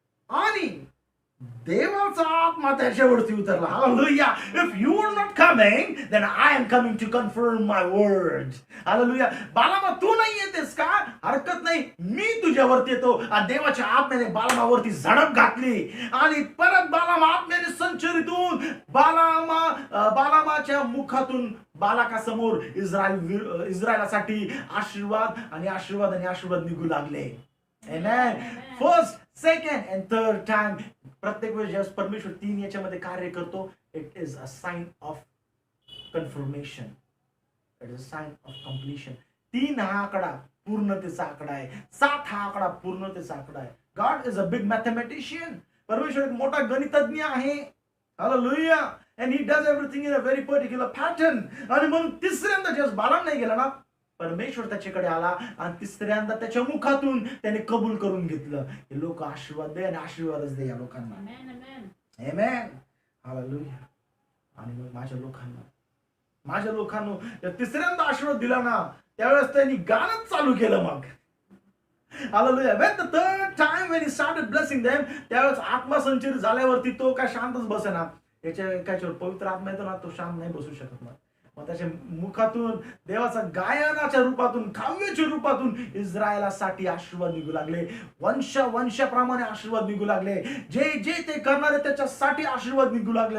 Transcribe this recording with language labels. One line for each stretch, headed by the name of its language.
Marathi: आणि देवाचा आत्मा त्याच्यावरती उतरला. Hallelujah.
English: If you are not coming, then I am coming to confirm my words.
Marathi: Hallelujah. बालामा, तू नाही येतेस का? हरकत नाही, मी तुझ्यावरती येतो. देवाच्या आत्म्याने बालामावरती झडप घातली आणि परत बालामा आत्म्याने संचरित होऊन बालामाच्या मुखातून बालाकासमोर इस्रायलासाठी आशीर्वाद निघू लागले.
English: Amen. First, second and third time.
Marathi: प्रत्येक वेळेस जेव्हा परमेश्वर 3 याच्यामध्ये कार्य करतो,
English: It is a sign of confirmation. It is a sign of completion. 3
Marathi: हा आकडा पूर्णतेचा आकडा आहे. 7 हा आकडा पूर्णतेचा आकडा आहे.
English: God is a big mathematician.
Marathi: परमेश्वर एक मोठा गणितज्ञ आहे. Hallelujah.
English: and he does everything in a very particular pattern.
Marathi: आणि म्हणून तिसऱ्यांदा जेव्हा बालाम नाही गेला ना, परमेश्वर त्याच्याकडे आला आणि तिसऱ्यांदा त्याच्या मुखातून त्याने कबूल करून घेतलं हे लोक आशीर्वाद दे आणि आशीर्वादच दे या लोकांना. आमेन. हालेलुया. आणि मग माझ्या लोकांना तिसऱ्यांदा आशीर्वाद दिला ना, त्यावेळेस त्यांनी गाणंच चालू केलं. मग Hallelujah.
English: When the third time when he started blessing them,
Marathi: त्यावेळेस आत्मा संचरित झाल्यावरती तो काय शांतच बसेना. याच्यावर पवित्र आत्मा येतो ना, तो शांत नाही बसू शकत ना. मग त्याच्या मुखातून देवाचा गायनाच्या रूपातून, काव्याच्या रूपातून इस्रायलासाठी आशीर्वाद निघू लागले. वंशाप्रमाणे आशीर्वाद निघू लागले. जे जे ते करणारे त्याच्यासाठी आशीर्वाद निघू लागले.